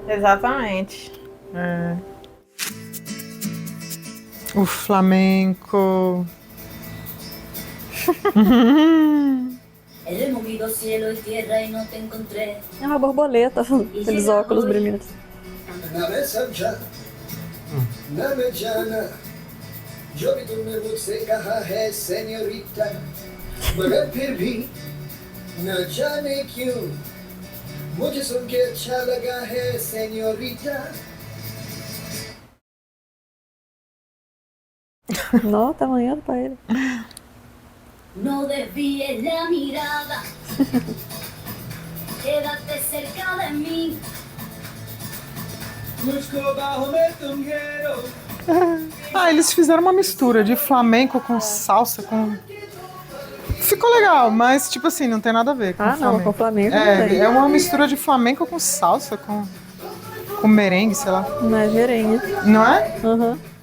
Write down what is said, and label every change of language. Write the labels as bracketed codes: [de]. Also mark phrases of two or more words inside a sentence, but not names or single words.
[pt] Exatamente. É. O flamenco. É uma borboleta, aqueles óculos brilhantes. [hi] जो भी तुमने मुझसे कहा है सेन्योरिटा मगर फिर भी न जाने क्यों मुझे सुन के अच्छा लगा है सेन्योरिटा [pt] Não, tá amanhã pra ele. [es] No desvíes la mirada, quédate cerca de mí. [hi] मुझको बाहों में तुम घेरो [pt] Ah, eles fizeram uma mistura de flamenco com salsa, com... Ficou legal, mas tipo assim, não tem nada a ver com flamenco. Não, com flamenco não tem. É uma mistura de flamenco com salsa, com merengue, sei lá. Não é merengue. Não é? Uhum.